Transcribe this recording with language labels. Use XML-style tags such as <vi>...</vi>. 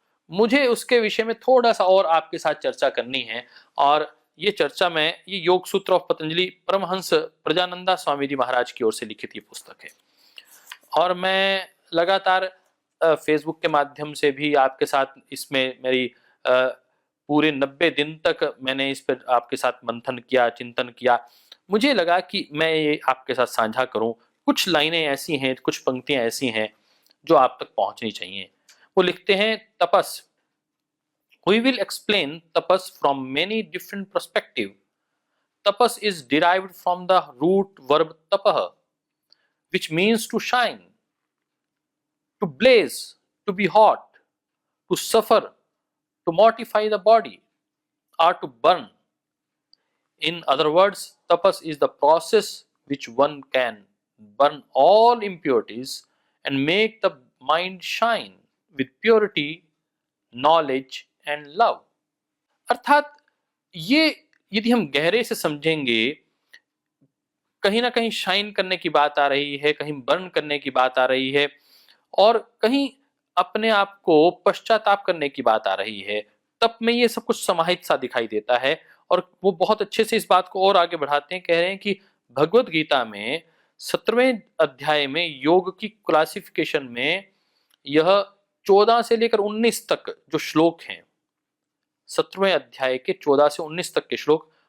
<hi>मुझे उसके विषय में थोड़ा सा और आपके साथ चर्चा करनी है और ये चर्चा में ये योग सूत्र ऑफ पतंजलि परमहंस प्रजानंदा स्वामी जी महाराज की ओर से लिखित ये पुस्तक है और मैं लगातार फेसबुक के माध्यम से भी आपके साथ इसमें मेरी पूरे 90 दिन तक मैंने इस पर आपके साथ मंथन किया, चिंतन किया। मुझे लगा कि मैं ये आपके साथ साझा करूं। कुछ लाइनें ऐसी हैं, कुछ पंक्तियां ऐसी हैं जो आप तक पहुंचनी चाहिए। वो लिखते हैं,</hi> <en>Tapas, we will explain tapas from many different perspectives. Tapas is derived from the root verb tapah, which means to shine, to blaze, to be hot, to suffer, to mortify the body, or to burn. In other words, tapas is the process which one can burn all impurities and make the mind shine with purity, knowledge and love.</en> <hi>अर्थात ये यदि हम गहरे से समझेंगे, कहीं ना कहीं शाइन करने की बात आ रही है, कहीं बर्न करने की बात आ रही है और कहीं अपने आप को पश्चाताप करने की बात आ रही है। तब में ये सब कुछ समाहित सा दिखाई देता है और वो बहुत अच्छे से इस बात को और आगे बढ़ाते हैं, कह रहे हैं कि भगवत गीता में 17वें अध्याय में योग की क्लासिफिकेशन में यह 14 से लेकर 19 तक जो श्लोक हैं, 17वें अध्याय के 14 से 19 तक के श्लोक,</hi>